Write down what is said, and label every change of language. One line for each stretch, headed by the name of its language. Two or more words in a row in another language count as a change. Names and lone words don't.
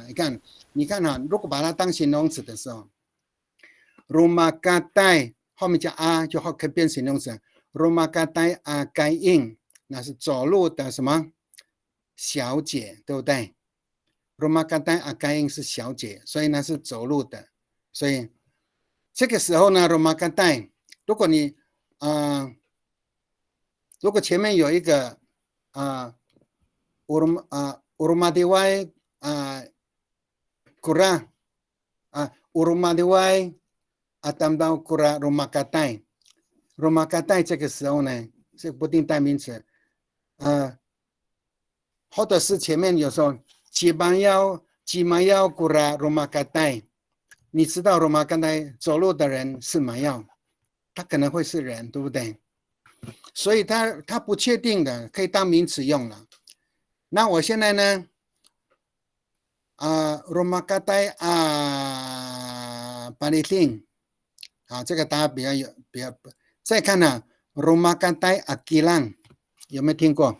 Chinese: 你看啊，如果把它当形容词的时候 ，romakat 后面加啊就可以变形容词 ，
Amis: romakat again
Chinese: 那是走路的什么小姐，对不对？
Amis: romakat again
Chinese: 是小姐，所以呢是走路的，所以这个时候呢 romakat 如果你如果前面有一个
Amis: urumadiwai kura urumadiwai atamdao kura rumakatai
Chinese: 这个时候呢是不定代名词或者是前面有时候
Amis: jimayao kura rumakatai，
Chinese: 你知道 rumakatai 走路的人是麻药，他可能会是人，对不对？所以它不确定的，可以当名词用了。那我现在呢，
Amis: rumakatai palitin
Chinese: 这个大家比较再看呢，
Amis: rumakatai akilan
Chinese: 有没有听过？